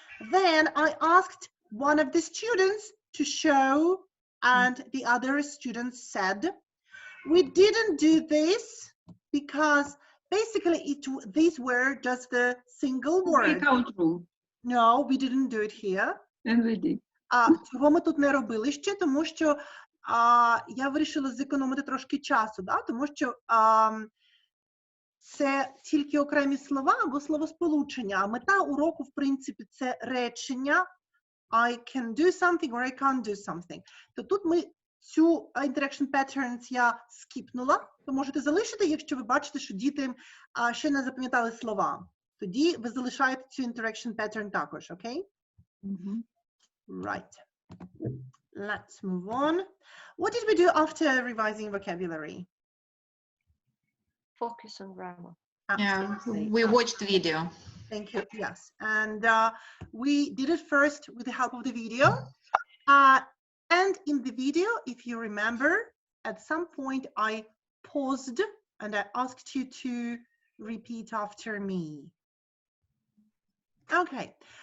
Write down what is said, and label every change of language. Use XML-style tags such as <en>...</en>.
<en>Then I asked one of the students to show, and the other students said. We didn't do this because basically these were just the single word. Breakout room. No, we didn't do it here. And we did.</en> <uk>Цього ми тут не робили ще, тому що я вирішила зекономити трошки часу, да? Тому що це тільки окремі слова або словосполучення, а мета уроку, в принципі, це речення</uk> <en>I can do something or I can't do something.</en> <uk>То тут ми цю interaction patterns я скіпнула, то можете залишити, якщо ви бачите, що діти ще не запам'ятали слова. Тоді ви залишаєте цю interaction pattern також, окей?</uk> <en>Right. Let's move on. What did we do after revising vocabulary? Focus on grammar. Absolutely. Yeah, we watched video. Thank you. Yes. And we did it first with the help of the video. And in the video, if you remember, at some point I paused and I asked you to repeat after me. Okay.</en>